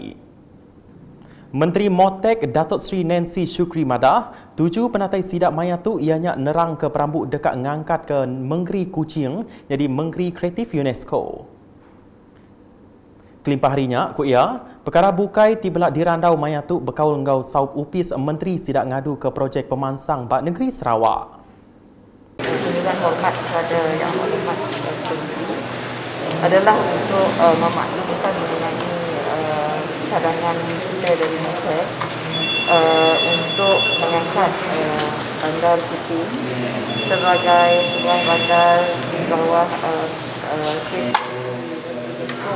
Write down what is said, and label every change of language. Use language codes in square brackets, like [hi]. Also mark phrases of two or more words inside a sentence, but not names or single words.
[iba] Menteri Motek Datuk Seri Nancy Shukri madah, 7 penatai sidak maya tu ianya nerang ke perambut dekat ngangkat ke Menggeri Kuching jadi Menggeri Kreatif UNESCO. Kelimpah harinya, ku ia, perkara bukai tibelak dirandau maya tu berkaul ngau saup upis Menteri sidak ngadu ke projek pemansang bak negeri Sarawak. [ms] Dengan hormat kepada Yang Hormat Menteri adalah untuk memaklumkan mengenai cadangan kita dari Motek untuk mengangkat bandar Kuching sebagai sebuah bandar di bawah UNESCO.